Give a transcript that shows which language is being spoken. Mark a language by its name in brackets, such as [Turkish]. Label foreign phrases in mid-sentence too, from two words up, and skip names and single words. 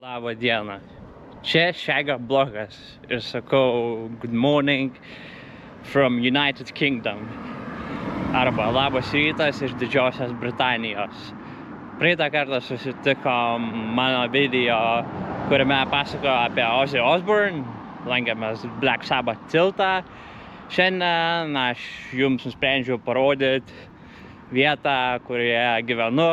[Lithuanian] Labą dieną. Čia Šega blogas ir sakau [English] good morning from United Kingdom [Lithuanian] arba labas rytas iš Didžiosios Britanijos. Praeitą kartą susitikom mano video, kuriame pasakoju apie Ozzy Osbourne, lankėmės Black Sabbath tiltą. Šiandien aš jums nusprendžiau parodyti vietą, kurioje gyvenu.